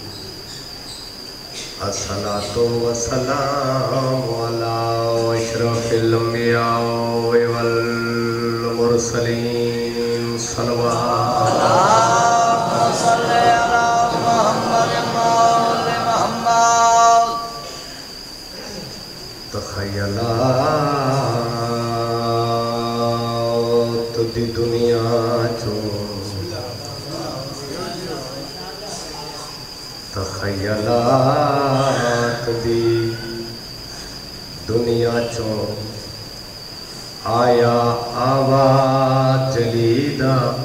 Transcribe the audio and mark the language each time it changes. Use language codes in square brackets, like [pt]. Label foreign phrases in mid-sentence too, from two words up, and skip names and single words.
[ar] الصلاة والسلام علی اشرف الانبیاء والمرسلین. صلوات. اللہم صل علی محمد و آل محمد. [pa] تخیلات دی دنیا تخیلات دی دنیا چوں آیا آواز جلیدہ.